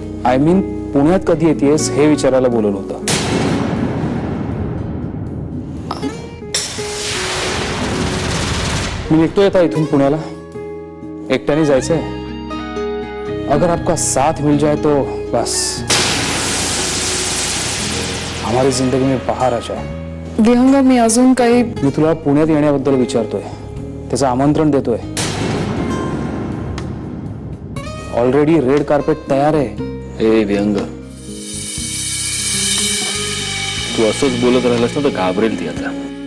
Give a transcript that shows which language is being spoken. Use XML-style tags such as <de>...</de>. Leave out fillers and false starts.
<en>I mean</en> <mr>पुण्यात कधी येतेस हे विचारायला बोलवलं होतं. मी निघतोय आता इथून पुण्याला. एकट्याने जायचंय.</mr> <hi>अगर आपका साथ मिल जाए तो बस हमारी जिंदगी में बहार आ जाए.</hi> <mr>विहंग मी अजून काही मी तुला पुण्यात येण्याबद्दल विचारतोय. त्याचं आमंत्रण देतोय. ऑलरेडी रेड कार्पेट तयार आहे. ए विहंग, तू असंच बोलत राहिलास ना तर घाबरेल ती आता.</mr>